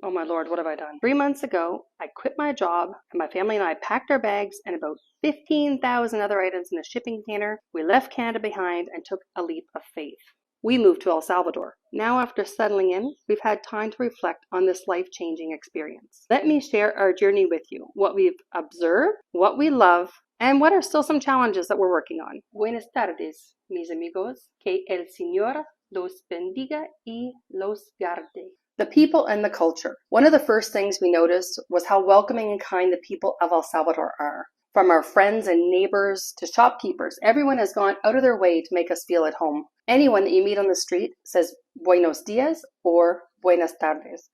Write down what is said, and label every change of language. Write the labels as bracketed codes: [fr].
[en] Oh my Lord, what have I done? 3 months ago, I quit my job and my family and I packed our bags and about 15,000 other items in a shipping container. We left Canada behind and took a leap of faith. We moved to El Salvador. Now, after settling in, we've had time to reflect on this life-changing experience. Let me share our journey with you, what we've observed, what we love, and what are still some challenges that we're working on. [es] Buenas tardes, mis amigos. Que el Señor los bendiga y los guarde. [en] The people and the culture. One of the first things we noticed was how welcoming and kind the people of El Salvador are. From our friends and neighbors to shopkeepers, everyone has gone out of their way to make us feel at home. Anyone that you meet on the street says buenos dias or buenas tardes.